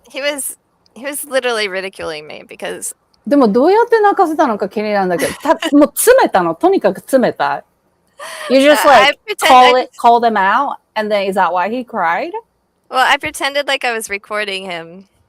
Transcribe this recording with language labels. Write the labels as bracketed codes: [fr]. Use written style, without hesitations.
[en] he was literally ridiculing me because [ja] でもどうやって泣かせたのか気になるんだけど、もう詰めたの。とにかく詰めた。 [en] You just like call them out, and then is that why he cried? well, I pretended like I was recording him.